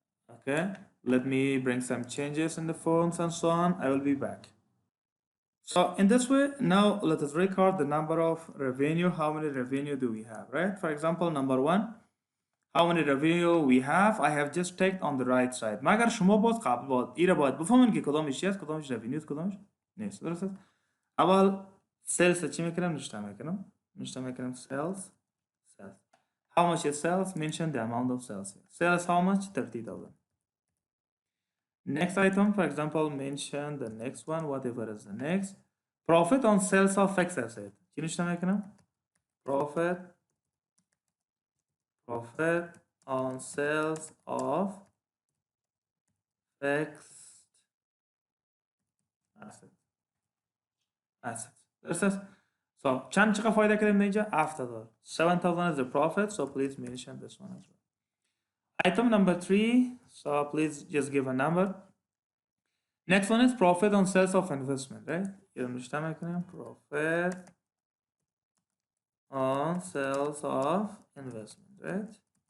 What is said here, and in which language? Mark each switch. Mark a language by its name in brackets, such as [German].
[English] Okay, let me bring some changes in the fonts and so on. I will be back. So in this way, now let us record the number of revenue. How many revenue do we have, right? For example, number one, how many revenue we have, I have just checked on the right side. [Persian] مگر شما باز قبل باید بفهمین که کدامش است، کدامش revenue، کدامش نیست. درست است؟ اول sales چی میکنم؟ نوشته میکنم sales. [English] How much is sales? Mention the amount of sales. Sales how much? 30,000. Next item, for example, mention the next one, whatever is the next. Profit on sales of fixed asset. [Persian] چی نوشته میکنم؟ [English] Profit on sales of fixed assets. [Persian] So چند چقدر فایده کردیم اینجا؟ 7,000. [English] 7,000 is the profit, so please mention this one as well. Item number 3, so please just give a number. Next one is profit on sales of investment, right? You [Persian] نوشته میکنیم [English] profit on sales of investment, right?